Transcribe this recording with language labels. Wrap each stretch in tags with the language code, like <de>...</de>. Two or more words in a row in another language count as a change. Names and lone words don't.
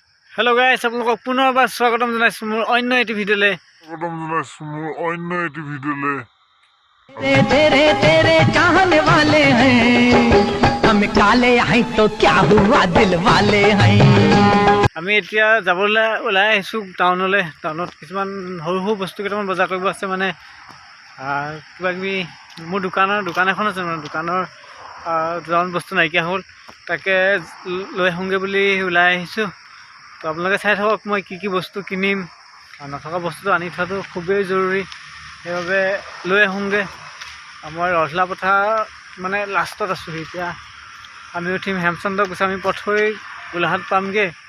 <en>hello guys</en> <as>আপোনালোকক পুনৰবাৰ স্বাগতম জনাইছো মোৰ অন্য এটি ভিডিঅ'লে</as> <hi>तेरे तेरे तेरे चाहने वाले हैं हम काले हैं तो क्या हुआ दिल वाले हैं</hi> <as>আমি এতিয়া যাবলৈ ওলাই আহিছো টাউনলৈ টাউনত কিছুমান সৰু সৰু বস্তু কেইটামান বজাৰ কৰিব আছে মানে কিবা কিবি মোৰ দোকান এখন আছে মানে দোকানৰ দুটামান বস্তু নাইকিয়া হ'ল তাকে লৈ আহোঁগৈ বুলি ওলাই আহিছোঁ তো আপোনালোকে চাই থাকক মই কি বস্তু কিনিম নথকা বস্তুটো আনি থোৱাটো খুবেই জৰুৰী সেইবাবে লৈ আহোঁগৈ মই ৰজলা পথাৰ মানে লাষ্টত আছোঁ এতিয়া আমি উঠিম হেমচন্দ্ৰ গোস্বামী পথ হৈ গোলাঘাট পামগৈ</as>